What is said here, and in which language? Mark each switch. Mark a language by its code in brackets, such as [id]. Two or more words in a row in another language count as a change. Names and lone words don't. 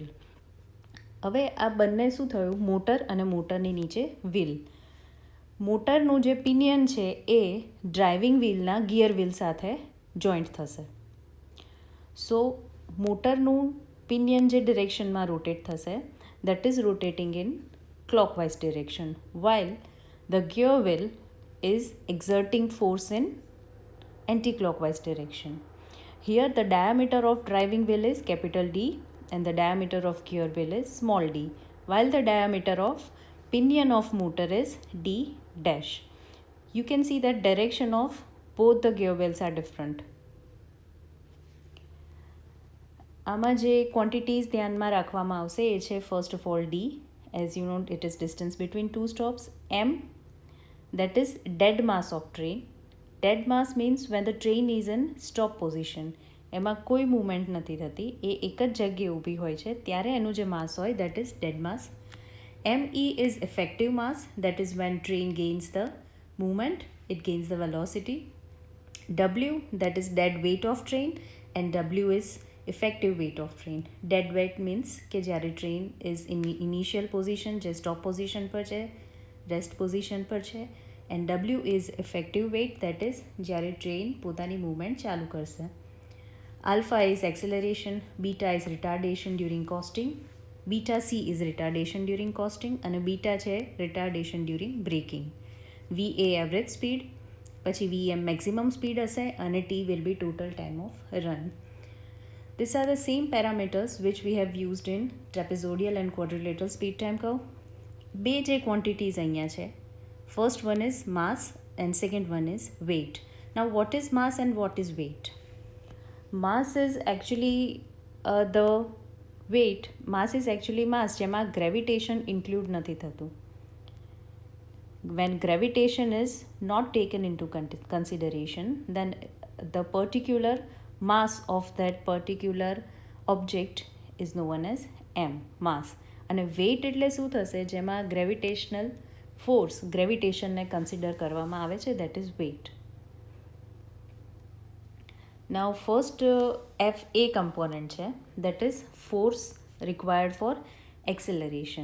[gu] હવે આ બંને શું થયું, મોટર અને મોટરની નીચે વ્હીલ. મોટરનું જે પિનિયન છે એ [en] driving wheelના gear wheel [gu] સાથે જોઈન્ટ થશે. સો મોટરનું પિનિયન જે ડિરેક્શનમાં રોટેટ થશે [en] that is rotating in clockwise direction, while the gear wheel is exerting force in anti-clockwise direction. Here the diameter of driving wheel is capital D and the diameter of gear wheel is small d, while the diameter of pinion of motor is D dash. You can see that direction of both the gear wheels are different. [gu] આમાં જે ક્વોન્ટિટીઝ ધ્યાનમાં રાખવામાં આવશે એ છે [en] first of all D, as you know it is distance between two stops. M that is dead mass of train. dead mass means when the train is in stop position, [gu] એમાં કોઈ મૂવમેન્ટ નથી થતી, એ એક જ જગ્યાએ ઊભી હોય છે ત્યારે એનું જે માસ હોય [en] that is dead mass. ME is effective mass, that is when train gains the movement, it gains the velocity. W, that is dead weight of train, and W is effective weight of train. Dead weight means [gu] કે જ્યારે [en] train is in initial position, [gu] જે સ્ટોપ પોઝિશન પર છે, રેસ્ટ પોઝિશન પર છે, [en] and W is effective weight, that is [gu] જ્યારે ટ્રેન પોતાની મૂવમેન્ટ ચાલુ કરશે. [en] Alpha is acceleration, beta is retardation during coasting, beta C is retardation during coasting, અને beta છે retardation during braking. VA average speed, પછી VM maximum speed હશે, અને T will be total time of run. These are the same parameters which we have used in trapezoidal and quadrilateral speed time curve. [gu] બે જે [en] quantities અહીંયા [gu] છે, [en] first one is mass and second one is weight. Now what is mass and what is weight? Mass is actually the weight. Mass is actually mass જેમાં gravitation include [gu] નથી થતું. [en] When gravitation is not taken into consideration, then the particular mass of that particular object is known as M, mass. [gu] અને weight એટલે શું થશે, જેમાં [en] gravitational force, [gu] gravitation ને consider કરવામાં આવે છે, [en] that is weight. Now first FA component છે, that is force required for acceleration.